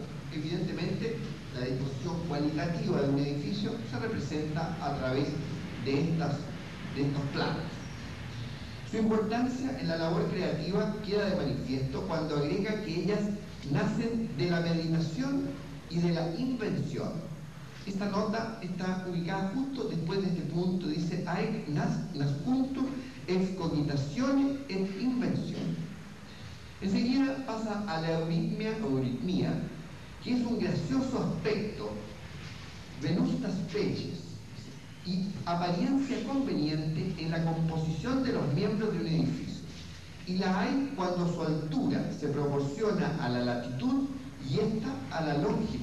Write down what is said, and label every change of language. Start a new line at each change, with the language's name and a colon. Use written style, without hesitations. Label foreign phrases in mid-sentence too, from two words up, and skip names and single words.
Spanish: Evidentemente, la disposición cualitativa de un edificio se representa a través de estos planos. Su importancia en la labor creativa queda de manifiesto cuando agrega que ellas nacen de la meditación y de la invención. Esta nota está ubicada justo después de este punto, dice:
Latin: «Haec nascuntur ex cogitationes et invención».
Spanish: Enseguida pasa a la euritmia, que es un gracioso aspecto,
Latin: venustas species,
Spanish: y apariencia conveniente en la composición de los miembros de un edificio, y la hay cuando su altura se proporciona a la latitud y esta a la longitud.